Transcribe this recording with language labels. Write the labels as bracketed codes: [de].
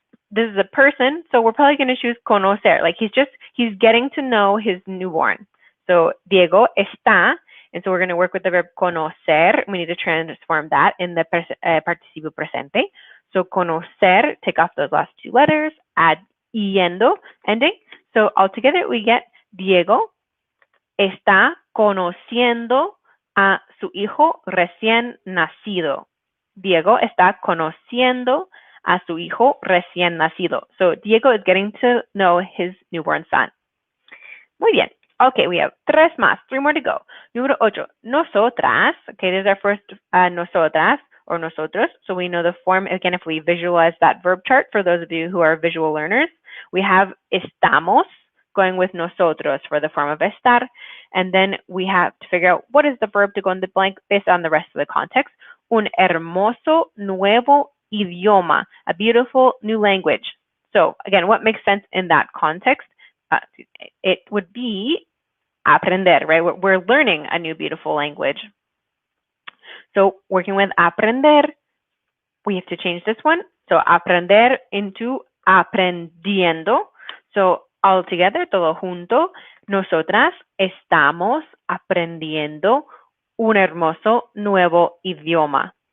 [en] This is a person, so we're probably going to choose conocer. Like he's getting to know his newborn. So [es] Diego está, [en] and so we're going to work with the verb conocer. We need to transform that in the participo presente. So conocer, take off those last two letters, add yendo ending. So altogether we get [es] Diego está conociendo a su hijo recién nacido. Diego está conociendo a su hijo recién nacido. [en] So Diego is getting to know his newborn son. [es] Muy bien. [en] Okay, we have three more to go. Número 8, nosotras. Okay, this is our first nosotras or nosotros. So we know the form, again, if we visualize that verb chart, for those of you who are visual learners, we have estamos going with nosotros for the form of estar. And then we have to figure out what is the verb to go in the blank based on the rest of the context. [es] Un hermoso nuevo idioma, [en] a beautiful new language. So again, what makes sense in that context? It would be aprender, right? We're learning a new beautiful language. So working with aprender, we have to change this one. So aprender into aprendiendo. So all together, [es] todo junto, nosotras estamos aprendiendo un hermoso nuevo idioma.